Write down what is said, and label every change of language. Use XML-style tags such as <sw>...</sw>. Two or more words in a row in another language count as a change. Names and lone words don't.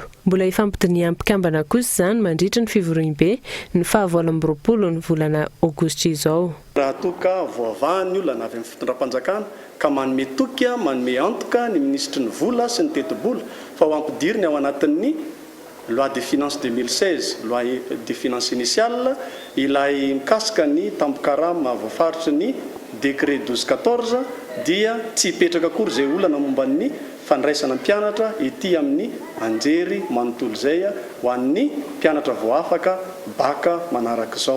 <mg>Mbola ifampidinian'ny mpikambana kosa izany mandritra ny fivoriam-be ny 20 ny volana aogositra izao. Raha toka voavahany olana avy amin'ny fitondram-panjakana ka manome toka manome antoka ny ministry ny vola sy ny teti-bola fa ho ampidiriny ao anatin'ny</mg> <fr>loi des finances 2016, loi des finances initiales,</fr> <mg>ilay mikasika ny tampokarama voafaritry ny décret 1214 dia tsy hipetraka akory izay olana momba ny fandraisana mpianatra ety amin'ny anjery manontolo izay ho an'ny mpianatra voafaka baka manaraka izao.</mg>